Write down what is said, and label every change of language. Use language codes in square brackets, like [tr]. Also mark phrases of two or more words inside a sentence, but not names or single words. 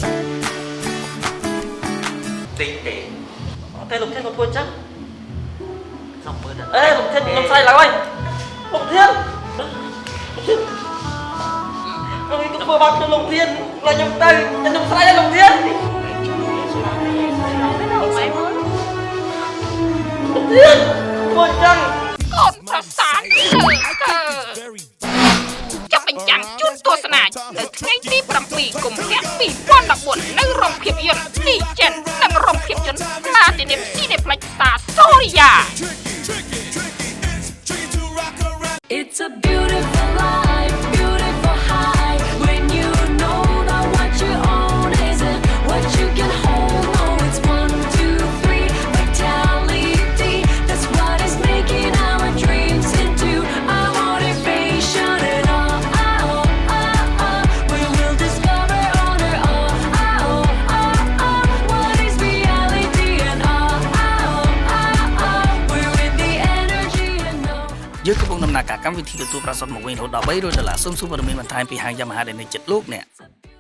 [km] តិចទេអត់ទេលោកធានគាត់ធ្វើអញ្ចឹងសំមើលទៅអេលោកធានខ្ញុំស្អីឡើយហើយលោកធានអើយគាត់ធ្វើបាបខ្ញុំលោកធានឡើយខ្ញុំទៅខ្ញុំស្អីហើយលោកធានលោកធានធ្វើអញ្ចឹង កូនប្រសាទលើកើចាប់បញ្ចាំងជូនទស្សនានៅថ្ងៃទី7កុម្ភៈ2014នៅរោងភាពយន្តទីចិននិងរោងភាពយន្តPlatinum Cineplex សាសូរិយា [en] It's a beautiful life, beautiful high. When you know that what you own isn't what you can hold. Oh, it's 1, 2, 3, vitality. That's what is making our dreams into our motivation. And we will discover on our own. What is reality? And we're in the energy and know. [km] យើងកំពុងដំណើរការកម្មវិធីទទួលប្រាក់សុទ្ធមកវិញរហូតដល់$300សូមសួរព័ត៌មានបន្ថែមពីហាង Yamaha ដែលនៅជិតលោកអ្នក